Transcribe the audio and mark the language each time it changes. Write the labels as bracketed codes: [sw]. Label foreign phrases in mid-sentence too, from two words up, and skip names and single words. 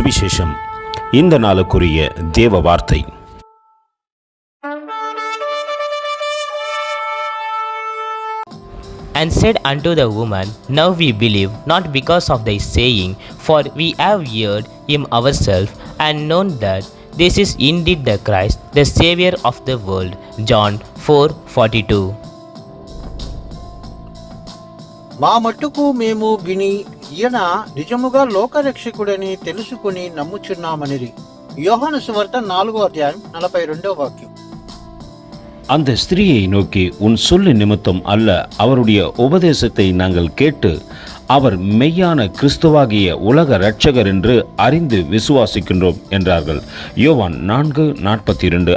[ta] சுவிசேஷம். இந்த நாளுக்குரிய தேவ வார்த்தை. [en] And said unto the woman, Now we believe, not because of thy saying, for we have heard him ourselves, and known that this is indeed the Christ, the Saviour of the world. John 4:42. [te] మా మట్టుకు మేము విని ఈయన నిజముగా లోకరక్షకుడని తెలుసుకుని నమ్ముచున్నామనిరి. యోహాను సువార్త 4:42. [ta] அந்த ஸ்திரீயை நோக்கி, உன் சொல்லு நிமித்தம் அல்ல, அவருடைய உபதேசத்தை நாங்கள் கேட்டு அவர் மெய்யான கிறிஸ்துவாகிய உலக இரட்சகர் என்று அறிந்து விசுவாசிக்கின்றோம் என்றார்கள். யோவான் 4:42.